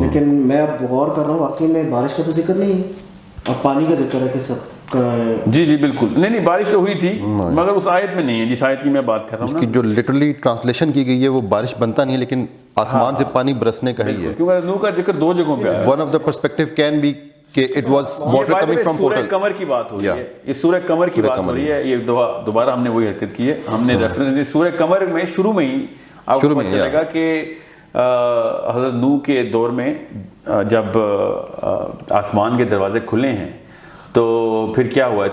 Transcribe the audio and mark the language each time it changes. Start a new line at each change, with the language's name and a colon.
Urdu: لیکن میں اب غور کر رہا ہوں، واقعی میں بارش کا تو ذکر نہیں ہے، اب پانی کا ذکر ہے کہ سب کا. جی بالکل. نہیں بارش تو ہوئی تھی مگر اس آیت میں نہیں ہے جس آیت کی میں بات کر رہا ہوں. اس کی جو لٹرلی ٹرانسلیشن کی گئی ہے وہ بارش بنتا نہیں ہے، لیکن آسمان سے پانی برسنے کا ہی ہے. کیونکہ نوح کا ذکر 2 جگہوں پہ آیا ہے.
English: one of the perspective can be کہ it was water coming from
Urdu: سورہ
English: Portal.
Urdu: قمر کی بات ہو رہی ہے، یہ سورہ قمر کی بات ہو رہی ہے. یہ دوبارہ ہم نے وہی حرکت کی ہے، ہم نے ریفرنس دی سورہ قمر میں. شروع میں ہی آپ کو پتہ چلے گا کہ حضرت نوح کے دور میں جب آسمان کے دروازے کھلے ہیں تو پھر کیا ہوا ہے.